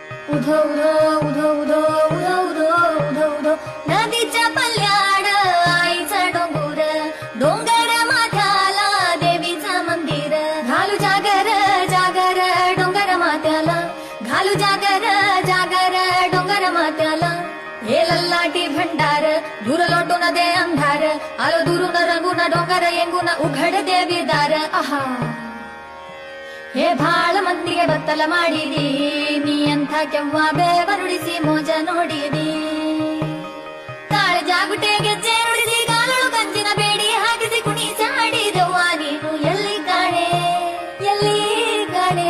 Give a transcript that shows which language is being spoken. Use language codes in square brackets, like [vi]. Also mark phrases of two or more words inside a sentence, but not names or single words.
[mr] उधो उधो उधो उधो उधो उधो उधो उधो नदीच्या पल्याड आईचा डोंगर डोंगर माथ्याला देवीचं मंदिर घालू जागर जागर डोंगर माथ्याला घालू जागर जागर डोंगर माथ्याला हे लल्लाटी भंडार दूर लोटून दे अंधार आलो दुरून रंगून डोंगर येंगून उघड देवी दार आहा हे [kn] ಭಾಳ ಮಂದಿಗೆ ಬತ್ತಲ ಮಾಡಿದಿ ನೀ ಅಂತ ಕೆವ್ವಾಬೆ ಬರುಡಿಸಿ ಮೋಜ ನೋಡಿದಿ ತಾಳ ಜಾಗುಟೆ ಗೆಜ್ಜೆ ನುಡಿಸಿ ಗಾಲಳು ಕಂಚಿನ ಬೇಡಿ ಹಾಕಿಸಿ ಕುಣಿಸಾಡಿದವ್ವ ನೀನು ಎಲ್ಲಿ ಕಾಣೆ ಎಲ್ಲಿ ಕಾಣೆ